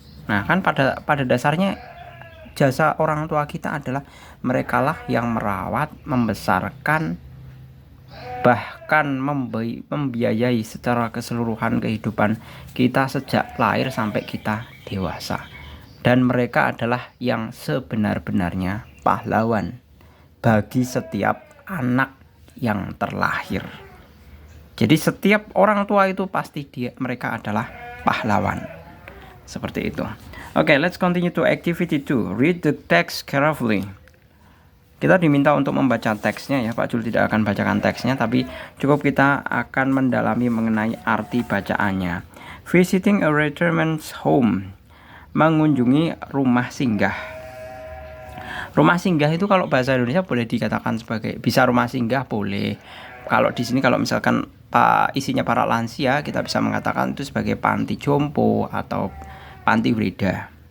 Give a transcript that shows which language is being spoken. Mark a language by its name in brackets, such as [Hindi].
[Indonesian] Nah, kan pada dasarnya jasa orang tua kita adalah merekalah yang merawat, membesarkan, bahkan membiayai secara keseluruhan kehidupan kita sejak lahir sampai kita dewasa. Dan mereka adalah yang sebenar-benarnya pahlawan bagi setiap anak yang terlahir. Jadi setiap orang tua itu pasti mereka adalah pahlawan. Seperti itu. [English] Oke, let's continue to activity 2. Read the text carefully. [Indonesian] Kita diminta untuk membaca teksnya ya. Pak Jul tidak akan bacakan teksnya, tapi cukup kita akan mendalami mengenai arti bacaannya. [English] Visiting a retirement home. [Indonesian] Mengunjungi rumah singgah. Rumah singgah itu kalau bahasa Indonesia boleh dikatakan sebagai, bisa rumah singgah boleh. Kalau di sini kalau misalkan isinya para lansia, kita bisa mengatakan itu sebagai panti jompo atau panti Breda.